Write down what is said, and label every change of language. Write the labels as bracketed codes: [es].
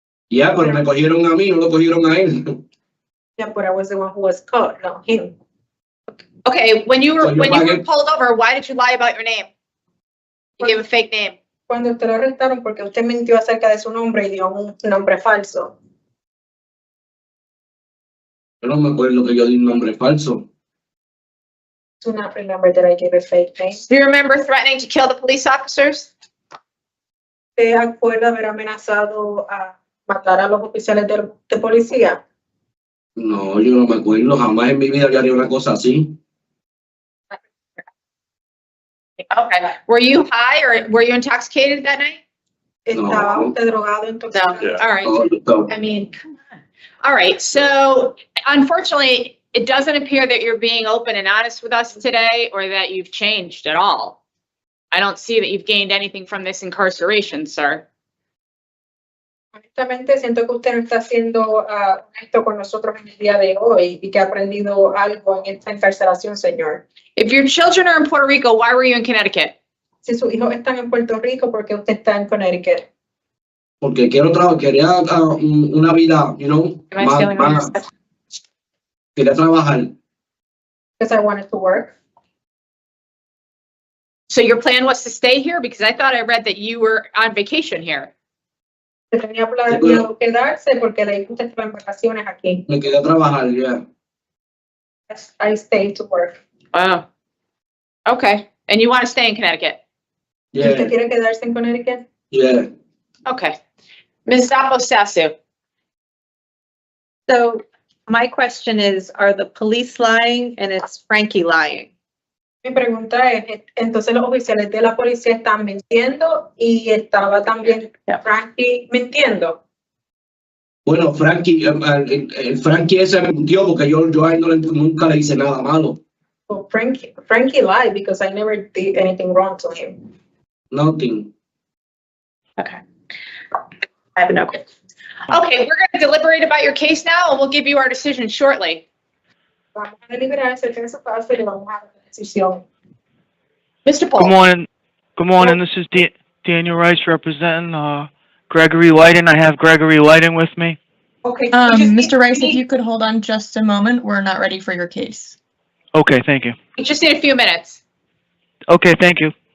[es] Ya, pero me cogieron a mí, no lo cogieron a él. [en] Yeah, but I was the one who was caught, not him. Okay, when you were So you pagué- pulled over, why did you lie about your name? You gave a fake name. [es] Cuando usted lo arrestaron porque usted mintió acerca de su nombre y dio un nombre falso. Yo no me acuerdo que yo di un nombre falso. [en] Do not remember that I gave a fake name. Do you remember threatening to kill the police officers? [es] ¿Te acuerda haber amenazado a matar a los oficiales de policía? No, yo no me acuerdo. Jamás en mi vida yo haría una cosa así. [en] Okay. Were you high or were you intoxicated that night? [es] ¿Estaba No. usted drogado entonces? [en] Yeah. All right. [es] No, no. [en] I mean, come on. All right. So unfortunately, it doesn't appear that you're being open and honest with us today or that you've changed at all. I don't see that you've gained anything from this incarceration, sir. [es] Honestamente, siento que usted no está siendo honesto con nosotros en el día de hoy y que ha aprendido algo en esta encarcelación, señor. [en] If your children are in Puerto Rico, why were you in Connecticut? [es] Si sus hijos están en Puerto Rico, ¿por qué usted está en Connecticut? Porque quería una vida, [en] you know, Am I stealing all your stuff? [es] quería trabajar. [en] because I wanted to work. So your plan was to stay here? Because I thought I read that you were on vacation here. [es] Que tenía planeado quedarse porque leí que usted estaba en vacaciones aquí. Me quedé a trabajar, ya. [en] I stayed to work. Wow. Okay. And you want to stay in Connecticut? [es] ¿Y usted [en] Yeah, [es] quiere quedarse en Connecticut? [en] yeah. Okay. Ms. Zapo-Sasu. So my question is, are the police lying and it's Frankie lying? [es] Mi pregunta es, entonces los oficiales de la policía están mintiendo y estaba también Frankie mintiendo. Bueno, Frankie, el Frankie ese mintió porque yo a él nunca le hice nada malo. [en] So Frankie lied because I never did anything wrong to him. Nothing. Okay. I have no question. Okay, we're going to deliberate about your case now, and we'll give you our decision shortly. [es] Vamos a deliberar acerca de su caso y le vamos a dar una decisión. [en] Mr. Paul. Good morning. Good morning. This is Daniel Rice representing Gregory Whitting. I have Gregory Whitting with me. Okay. Mr. Rice, if you could hold on just a moment, we're not ready for your case. Okay, thank you. You just need a few minutes. Okay, thank you.